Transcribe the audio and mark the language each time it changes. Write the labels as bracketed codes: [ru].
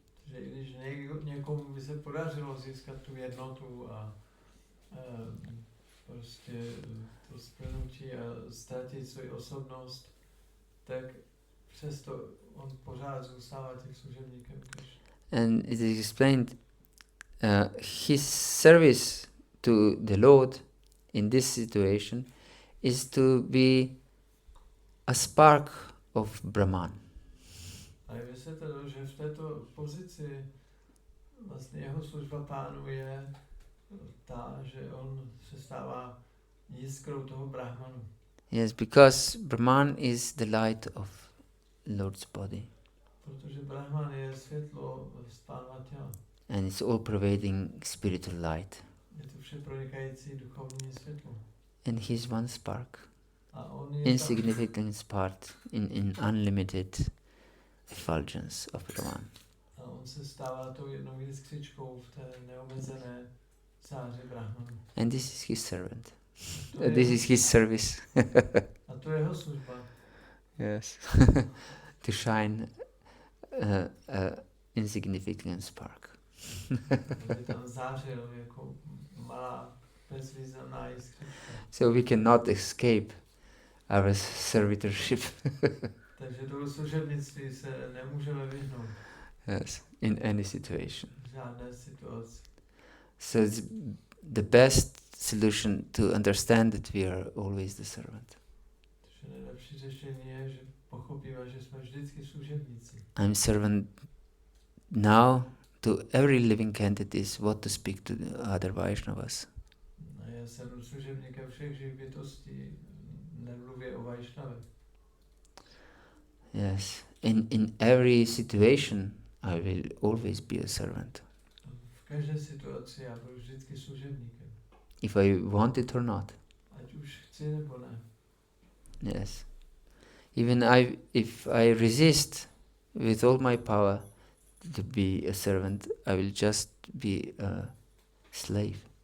[cs] Že i když někomu by se podařilo získat tu jednotu a prostě to splnutí a ztratit svou osobnost, tak přesto on pořád zůstává tím služebníkem Krishna. [en] And it is explained his service to the Lord in this situation is to be a spark of Brahman. [cs] A je vysvětleno, že v této pozici vlastně jeho služba pánu je ta, že on se stává jiskrou toho Brahmanu. [en] Yes, because Brahman is the light of Lord's body. [cs] Protože Brahman je světlo z pánova těla. [en] And it's all pervading spiritual light. [cs] Je to všepronikající duchovní světlo. [en] And he's one spark. [cs] A on je [en] Insignificant spark in unlimited effulgence of Brahman. [cs] A on se stává tou jednou jiskřičkou v té neomezené záři Brahmanu. [en] And this is his servant. [cs] To [en] This [cs] je, [en] is his service. [cs] a to je jeho služba. [en] Yes. To shine insignificant spark. [cs] Aby tam zářil jako malá bezvýznamná jiskřička. [en] So we cannot escape our servitorship. [cs] Takže do služebnictví se nemůžeme vyhnout. [en] Yes, in any situation. [cs] V žádné situaci. [en] So it's the best solution to understand that we are always the servant. [cs] Takže nejlepší řešení je, že pochopíme, že jsme vždycky služebníci. [en] I'm servant now to every living entities, what to speak to the other Vaishnavas. [cs] A já jsem služebníkem všech živých bytostí, nemluvě o Vaishnavech. [en] Yes, in every situation I will always be a servant, [cs] V každé situaci já budu vždycky služebníkem. [en] if I want it or not. [cs] Ať už chci nebo ne. [en] Yes, even if I resist with all my power to be a servant, I will just be a slave.